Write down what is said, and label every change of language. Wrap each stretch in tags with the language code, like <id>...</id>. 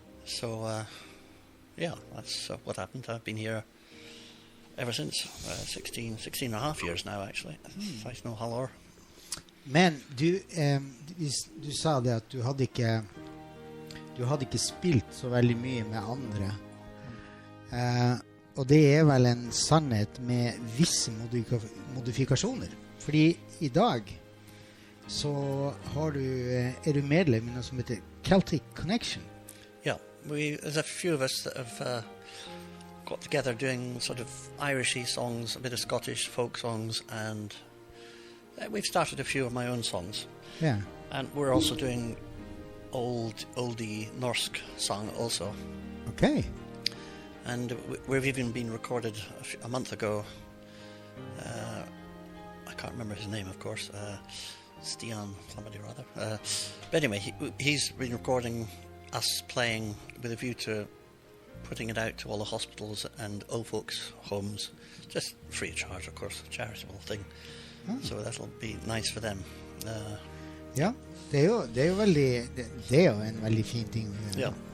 <en>So, yeah, that's what happened. I've been here ever since, 16 and a half years now, actually.</en> <no>Faktisk noe halvår. Men du sa det at du hadde ikke spilt så veldig mye med andre. Og det er vel en sannhet med visse modifikasjoner. Fordi i dag så er du medlem i noe som heter Celtic Connection.</no> <en>Yeah, there's a few of us that have got together doing sort of Irishy songs, a bit of Scottish folk songs, and we've started a few of my own songs. Yeah. And we're also doing oldie Norsk song also. Okay. And we've even been recorded a month ago. I can't remember his name, of course. Stian, somebody or other. But anyway, he's been recording us playing with a view to putting it out to all the hospitals and old folks' homes, just free of charge, of course, a charitable thing. So that'll be nice for them.</en> <no>Ja, det er jo en veldig fin ting å gjøre.</no>